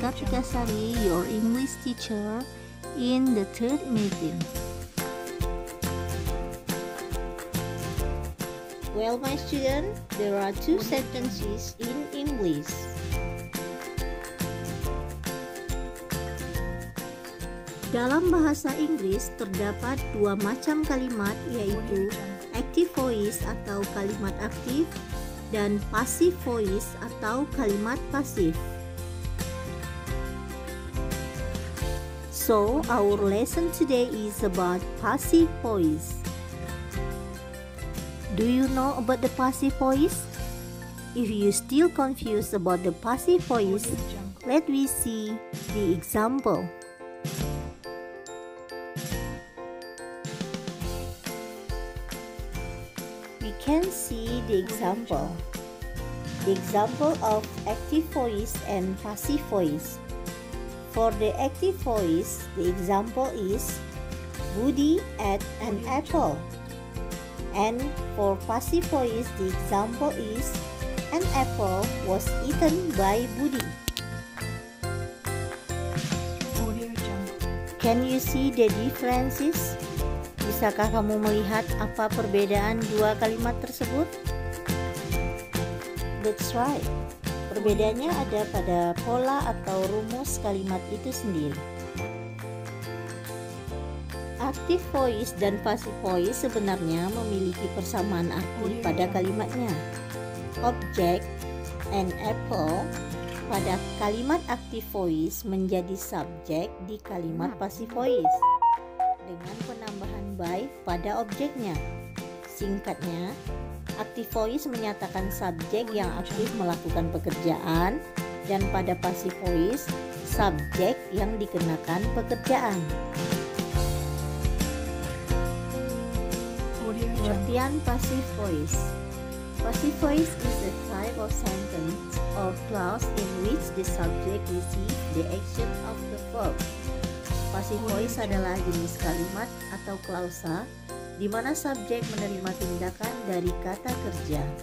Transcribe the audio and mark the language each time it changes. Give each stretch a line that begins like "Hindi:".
English: Kartika Sari, your English teacher in the third meeting. Well, my student, there are two sentences in English.
Indonesian: Dalam bahasa Inggris terdapat dua macam kalimat, yaitu active voice atau kalimat aktif dan passive voice atau kalimat pasif.
English: So, our lesson today is about passive voice. Do you know about the passive voice? If you still confused about the passive voice, let me see the example. We can see the example. The example of active voice and passive voice. For the active voice, the example is Budi ate an apple. And for passive voice, the example is an apple was eaten by Budi. Can you see the differences?
Indonesian: Bisakah kamu melihat apa perbedaan dua kalimat tersebut?
English: That's right.
Indonesian: Perbedaannya ada pada pola atau rumus kalimat itu sendiri. Active voice dan passive voice sebenarnya memiliki persamaan arti pada kalimatnya. Object,
English: an apple,
Indonesian: pada kalimat active voice menjadi subjek di kalimat passive voice dengan penambahan by pada objeknya. Singkatnya, active voice menyatakan subjek yang aktif melakukan pekerjaan, dan pada passive voice, subjek yang dikenakan pekerjaan. Pengertian passive voice.
English: Passive voice is a type of sentence or clause in which the subject receives the action of the verb.
Indonesian: Passive voice adalah jenis kalimat atau klausa di mana subjek menerima tindakan dari kata kerja.